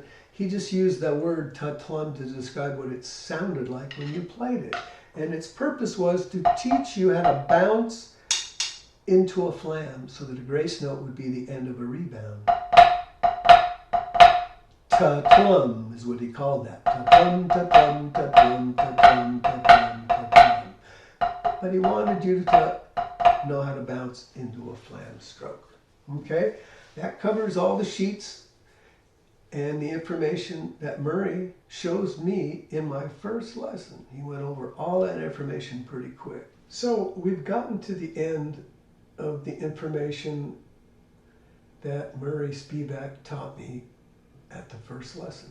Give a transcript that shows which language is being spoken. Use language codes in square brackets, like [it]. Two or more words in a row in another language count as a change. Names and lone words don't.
[en] He just used the word ta-tlum to describe what it sounded like when you played it. And its purpose was to teach you how to bounce into a flam so that a grace note would be the end of a rebound. Ta-tlum is what he called that. Ta-tlum, ta-tlum, ta-tlum, ta-tlum, ta-tlum, ta-tlum. But he wanted you to know how to bounce into a flam stroke. Okay? That covers all the sheets and the information that Murray shows me in my first lesson. He went over all that information pretty quick. So we've gotten to the end of the information that Murray Spivack taught me at the first lesson.